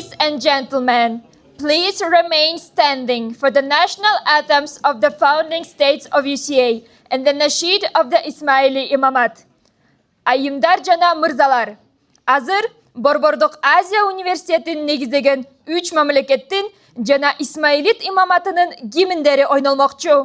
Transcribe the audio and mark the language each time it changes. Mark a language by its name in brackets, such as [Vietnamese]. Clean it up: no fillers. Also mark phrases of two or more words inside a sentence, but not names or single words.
[English] and gentlemen, please remain standing for the national anthems of the founding states of UCA and the Nasheed of the Ismaili Imamat. [Kyrgyz] Ayımдар жана мырзалар, азыр Борбордук Азия университетин негиздеген 3 мамлекеттин жана Исмаилит имаматынын гимндери ойнолмокчу.